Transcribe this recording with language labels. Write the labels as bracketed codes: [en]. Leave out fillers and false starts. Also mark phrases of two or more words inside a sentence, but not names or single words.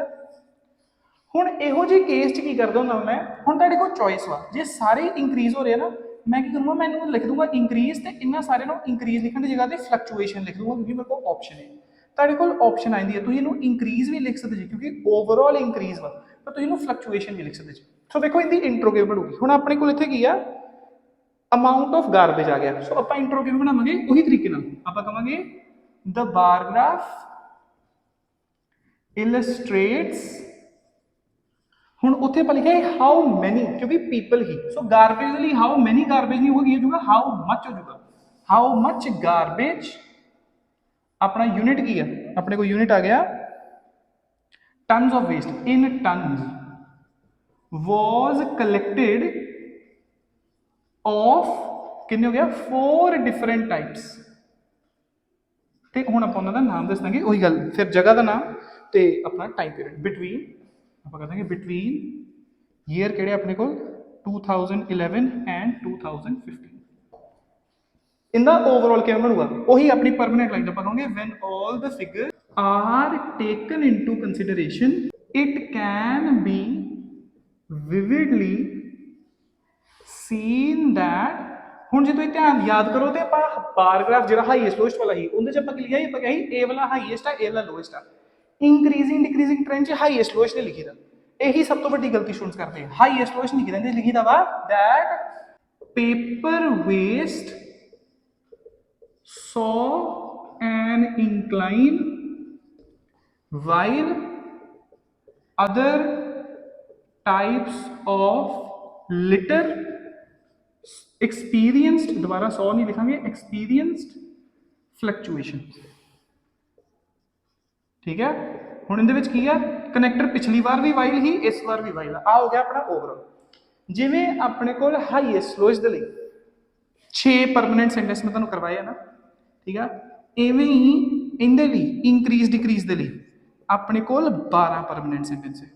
[pa] ਹੁਣ ਇਹੋ ਜਿਹੇ ਕੇਸ 'ਚ ਕੀ ਕਰਦਾ ਹੁੰਦਾ ਮੈਂ, ਹੁਣ ਤੁਹਾਡੇ ਕੋਲ ਚੋਇਸ ਵਾ, ਜੇ ਸਾਰੇ ਇੰਕਰੀਜ਼ ਹੋ ਰਹੇ ਨਾ, ਮੈਂ ਕੀ ਕਰੂੰਗਾ, ਮੈਂ ਇਹਨੂੰ ਲਿਖ ਦੂੰਗਾ ਇੰਕਰੀਜ਼, ਤੇ ਇਹਨਾਂ ਸਾਰਿਆਂ ਨੂੰ ਇੰਕਰੀਜ਼ ਲਿਖਣ ਦੀ ਜਗ੍ਹਾ ਤੇ ਫਲਕਚੁਏਸ਼ਨ ਲਿਖ ਦੂੰਗਾ, ਕਿਉਂਕਿ ਮੇਰੇ ਕੋਲ ਆਪਸ਼ਨ ਹੈ। ਤੁਹਾਡੇ ਕੋਲ ਆਪਸ਼ਨ ਆਉਂਦੀ ਹੈ, ਤੁਸੀਂ ਇਹਨੂੰ ਇੰਕਰੀਜ਼ ਵੀ ਲਿਖ ਸਕਦੇ ਜੀ, ਕਿਉਂਕਿ [en] overall increase [pa] ਵਾ, ਪਰ ਤੁਸੀਂ ਇਹਨੂੰ ਫਲਕਚੁਏਸ਼ਨ ਵੀ ਲਿਖ ਸਕਦੇ ਜੀ। ਸੋ ਵੇਖੋ ਇਹਦੀ ਇੰਟਰੋ ਕਿਵੇਂ ਬਣੂਗੀ। ਹੁਣ ਆਪਣੇ ਕੋਲ ਇੱਥੇ ਕੀ ਆ, [en] amount of garbage [pa] ਆ ਗਿਆ। ਸੋ ਆਪਾਂ ਇੰਟਰੋ ਕਿਵੇਂ ਬਣਾਵਾਂਗੇ, ਉਹੀ ਤਰੀਕੇ ਨਾਲ ਆਪਾਂ ਕਹਾਂਗੇ [en] the bar graph illustrates, [pa] ਹੁਣ ਉੱਥੇ ਆਪਾਂ ਲਿਖਿਆ [en] how many, [pa] ਕਿਉਂਕਿ ਪੀਪਲ ਹੀ, ਸੋ ਗਾਰਬੇਜ ਲਈ [en] how many garbage [pa] ਨਹੀਂ ਹੋਗੀ, ਇਹ ਜੂਗਾ [en] how much [pa] ਹੋ ਜੂਗਾ, [en] how much garbage. [pa] ਆਪਣਾ ਯੂਨਿਟ ਕੀ ਆ, ਆਪਣੇ ਕੋਲ ਯੂਨਿਟ ਆ ਗਿਆ [en] tons of waste, in tons was collected of, [pa] ਕਿੰਨੇ ਹੋ ਗਿਆ 4 [en] different types. [pa] ਤੇ ਹੁਣ ਆਪਾਂ ਉਹਨਾਂ ਦਾ ਨਾਮ ਦੱਸ ਦਾਂਗੇ, ਉਹੀ ਗੱਲ, ਫਿਰ ਜਗ੍ਹਾ ਦਾ ਨਾਮ ਤੇ ਆਪਣਾ [en] time period between, [pa] ਆਪਾਂ ਕਹਾਂਗੇ [en] between year [pa] ਕਿਹੜੇ ਆਪਣੇ ਕੋਲ 2011 ਐਂਡ 2015। ਇਹਦਾ ਓਵਰਆਲ ਕਿਵੇਂ ਬਣੂਗਾ, ਉਹੀ ਆਪਣੀ [en] permanent line [pa] ਆਪਾਂ ਕਹਾਂਗੇ [en] when all the figures are taken into consideration it can be vividly seen that, [pa] ਹੁਣ ਜੇ ਤੁਸੀਂ ਧਿਆਨ ਯਾਦ ਕਰੋ ਤੇ ਆਪਾਂ [en] bar graph [pa] ਜਿਹੜਾ [en] highest lowest [pa] ਵਾਲਾ ਸੀ, ਉਹਦੇ ਚ ਆਪਾਂ ਕੀ ਲਿਖਿਆ ਸੀ, ਆਪਾਂ ਕਿਹਾ ਸੀ ਇਹ ਵਾਲਾ ਹਾਈਐਸਟ ਆ, ਇਹ ਵਾਲਾ ਲੋਐਸਟ ਆ। [en] increasing decreasing trend [pa] ਚ [en] highest lowest [pa] ਨੇ ਲਿਖੀ ਦਾ, ਇਹੀ ਸਭ ਤੋਂ ਵੱਡੀ ਗਲਤੀ ਸਟੂਡੈਂਟਸ ਕਰਦੇ ਆ, [en] highest lowest [pa] ਨਹੀਂ ਲਿਖਦੇ, ਲਿਖੀ ਦਾ ਵਾ [en] that paper waste saw an incline while other types of litter experienced, [pa] ਦੋਬਾਰਾ 100 ਨਹੀਂ ਲਿਖਾਂਗੇ, [en] experienced fluctuation। [pa] ਠੀਕ ਹੈ, ਹੁਣ ਇਹਦੇ ਵਿੱਚ ਕੀ ਆ, ਕਨੈਕਟਰ ਪਿਛਲੀ ਵਾਰ ਵੀ ਵਾਈਲ ਹੀ, ਇਸ ਵਾਰ ਵੀ ਵਾਈਲ ਆ ਹੋ ਗਿਆ ਆਪਣਾ ਓਵਰਆਲ। ਜਿਵੇਂ ਆਪਣੇ ਕੋਲ [en] highest lowest [pa] ਦੇ ਲਈ 6 [en] permanent sentence [pa] ਮੈਂ ਤੁਹਾਨੂੰ ਕਰਵਾਇਆ ਨਾ, ਠੀਕ ਆ, ਐਵੇਂ ਹੀ ਇਹਦੇ ਲਈ [en] increase decrease [pa] ਦੇ ਲਈ ਆਪਣੇ ਕੋਲ 12 [en] permanent sentence [pa] ਹੈ।